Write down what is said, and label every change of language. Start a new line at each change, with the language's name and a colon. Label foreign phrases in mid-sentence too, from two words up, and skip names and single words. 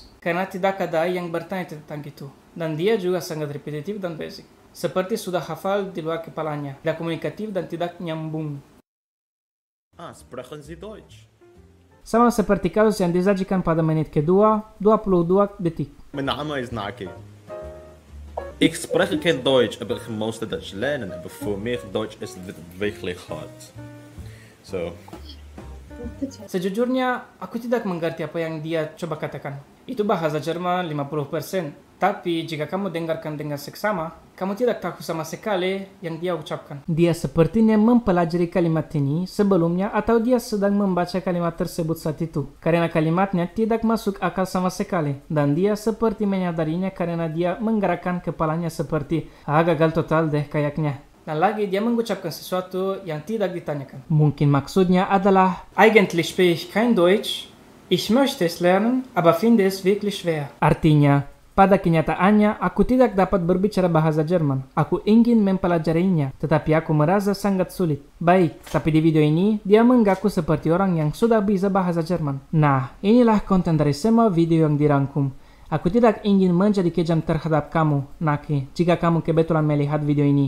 Indonesian: karena tidak ada yang bertanya tentang itu. Dan dia juga sangat repetitif dan basic. Seperti sudah hafal di luar kepalanya, tidak komunikatif dan tidak nyambung.
German: Sprechen Sie Deutsch?
Indonesian: Sama seperti kasus yang disajikan pada menit kedua, 22 detik.
Dutch: Mijn naam is Naki. Ik spreek geen Deutsch,
German: aber ich musste Deutsch lernen, aber für mich Deutsch ist wirklich hart. So.
Indonesian: Sejujurnya, aku tidak mengerti apa yang dia coba katakan. Itu bahasa Jerman 50%. Tapi jika kamu dengarkan dengan seksama, kamu tidak tahu sama sekali yang dia ucapkan. Dia sepertinya mempelajari kalimat ini sebelumnya atau dia sedang membaca kalimat tersebut saat itu. Karena kalimatnya tidak masuk akal sama sekali. Dan dia seperti menyadarinya karena dia menggerakkan kepalanya seperti, gagal total deh kayaknya. Dan lagi dia mengucapkan sesuatu yang tidak ditanyakan. Mungkin maksudnya adalah,
German: eigentlich spreche ich kein Deutsch, ich möchte es lernen, aber finde es wirklich schwer.
Indonesian: Artinya, pada kenyataannya, aku tidak dapat berbicara bahasa Jerman. Aku ingin mempelajarinya, tetapi aku merasa sangat sulit. Baik, tapi di video ini, dia mengaku seperti orang yang sudah bisa bahasa Jerman. Nah, inilah konten dari semua video yang dirangkum. Aku tidak ingin menjadi kejam terhadap kamu, Naki, jika kamu kebetulan melihat video ini.